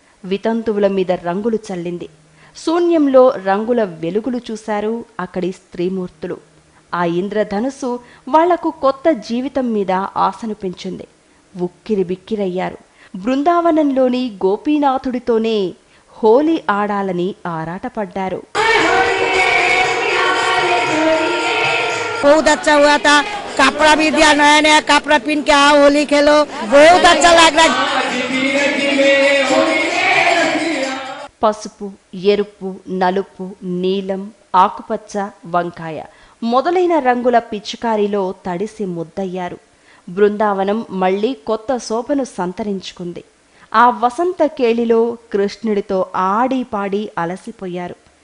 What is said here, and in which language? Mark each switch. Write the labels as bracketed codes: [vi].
[te] వితంతువుల మీద రంగులు చల్లింది. శూన్యంలో రంగుల వెలుగులు చూశారు అక్కడి స్త్రీమూర్తులు. ఆ ఇంద్రధనుసు వాళ్లకు కొత్త జీవితం మీద ఆశను పెంచింది. ఉక్కిరి బిక్కిరయ్యారు. బృందావనంలోని గోపీనాథుడితోనే హోలీ ఆడాలని ఆరాటపడ్డారు. [hi] बहुत अच्छा हुआ था, कपड़ा भी दिया, नया नया कपड़ा पहन के आओ होली खेलो, बहुत अच्छा लग रहा है। [te] పసుపు, ఎరుపు, నలుపు, నీలం, ఆకుపచ్చ, వంకాయ మొదలైన రంగుల పిచికారీలో తడిసి ముద్దయ్యారు. బృందావనం మళ్లీ కొత్త శోభను సంతరించుకుంది. ఆ వసంత కేళిలో కృష్ణుడితో ఆడి పాడి అలసిపోయారు.